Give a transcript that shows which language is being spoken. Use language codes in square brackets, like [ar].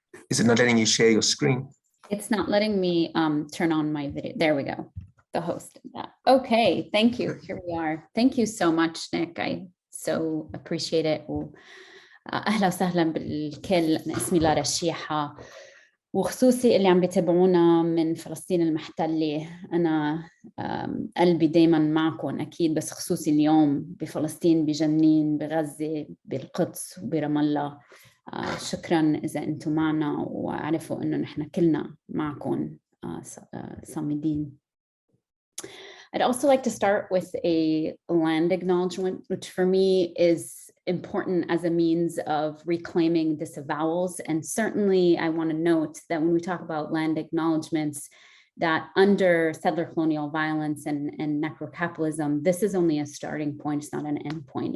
[en] Is it not letting you share your screen? It's not letting me turn on my video. There we go. The host did that. Okay, thank you. Here we are. Thank you so much, Nick. I so appreciate it. We'll [ar] أهلا وسهلا بالكل. أنا اسمي لارا شيحة، وخصوصي اللي عم بيتابعونا من فلسطين المحتلة. أنا قلبي دايما معكم أكيد، بس خصوصي اليوم بفلسطين، بجنين، بغزة، بالقدس وبرام الله. شكرا إذا أنتم معنا، وعرفوا أنه نحن كلنا معكم صامدين. [en] I'd also like to start with a land acknowledgement, which for me is important as a means of reclaiming disavowals. And certainly I want to note that when we talk about land acknowledgements, that under settler colonial violence and necrocapitalism, this is only a starting point, it's not an end point.